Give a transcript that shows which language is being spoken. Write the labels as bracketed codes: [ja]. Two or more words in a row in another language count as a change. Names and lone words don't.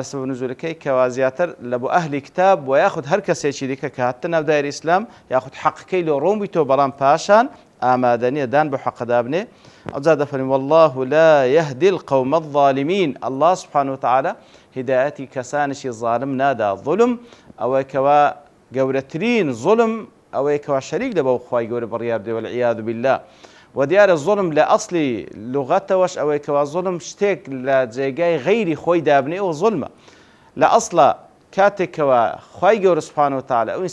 [ckb] سەبەب نزولەکەی کەوا زیاتر لە بۆ ئەهلی کتاب و یاخود هەر کەسێکی دیکە کە هاتە ناو دایرەی ئیسلام یاخود حەقەکەی لۆ ڕۆم بیتەوە بەڵام پاشان ئامادە نییە دان بۆ حەقەدا بنێ ئەوجا دەفەرمێ [ar] والله لا يهدي القوم الظالمين الله سبحانه وتعالى [ckb] هدایەتی کەسانشی ظالم نادا ظلم ئەوەی کەوا گەورەترین ظلم ئەوەی کەوا شەریک لە بەو خوای گەورە بڕیار دێ [ar] والعیاذ بالله [ckb] و دیارە ظلم لە ئەسڵی لوغەتەوەش ئەوەی کەوا ظلم شتێک لە جێگای غەیری خۆی دابنێ ئەوە ظلمە لە ئەسڵە کاتێکەوە خوای گەورە [ar] سبحانه وتعالى [ckb] ئەو